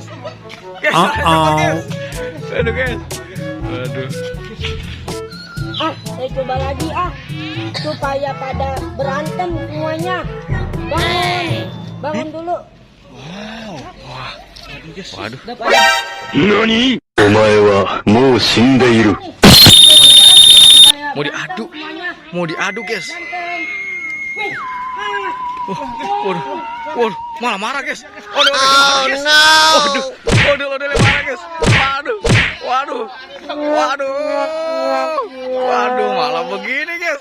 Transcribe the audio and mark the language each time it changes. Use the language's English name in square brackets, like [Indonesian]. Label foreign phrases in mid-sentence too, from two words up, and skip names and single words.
[Indonesian] Copot guys. Aduh guys. Waduh. Saya coba lagi supaya pada berantem semuanya. Bangun dulu. Waduh. NANI? [Japanese] お前はもう死んでいる。 [Indonesian] Mau diadu. Mau diadu guys. Waduh, malah marah guys. Waduh, marah guys. Waduh, malah begini guys.